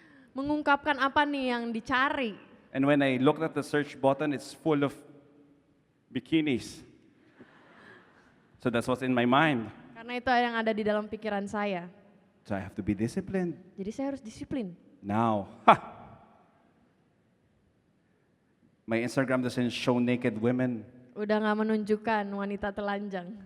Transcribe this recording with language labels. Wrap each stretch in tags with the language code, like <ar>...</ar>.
<id>Mengungkapkan apa nih yang dicari.</id> <en>And when I looked at the search button, it's full of bikinis. So that's what's in my mind.</en> <id>Karena itu yang ada di dalam pikiran saya.</id> <en>So I have to be disciplined.</en> <id>Jadi saya harus disiplin.</id> <en>Now, my Instagram doesn't show naked women,</en> <id>Udah nggak menunjukkan wanita telanjang.</id>